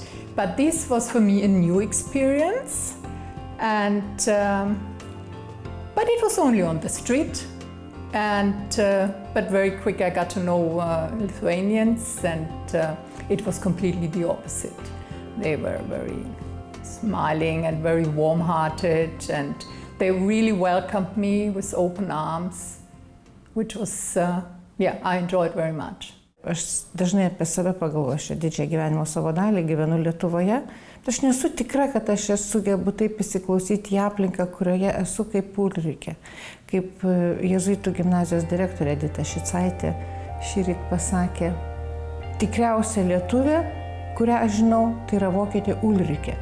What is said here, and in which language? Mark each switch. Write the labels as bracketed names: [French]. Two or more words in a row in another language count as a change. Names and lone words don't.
[English] But this was for me a new experience, and but it was only on the street, and but very quick I got to know Lithuanians, and it was completely the opposite. They were very smiling and very warm-hearted, and they really welcomed me with open arms, which was I enjoyed very much. [Lithuanian] Aš dažnai apie save pagalvoju, aš didžiąją gyvenimo savo dalį gyvenu Lietuvoje. Aš nesu tikra, kad aš sugebu taip įsiklausyti į aplinką, kurioje esu kaip Ulrike. Kaip Jėzuitų gimnazijos direktorė Edita Šicaitė šįryt pasakė, tikriausia lietuvė, kurią aš žinau, tai yra vokietė Ulrike.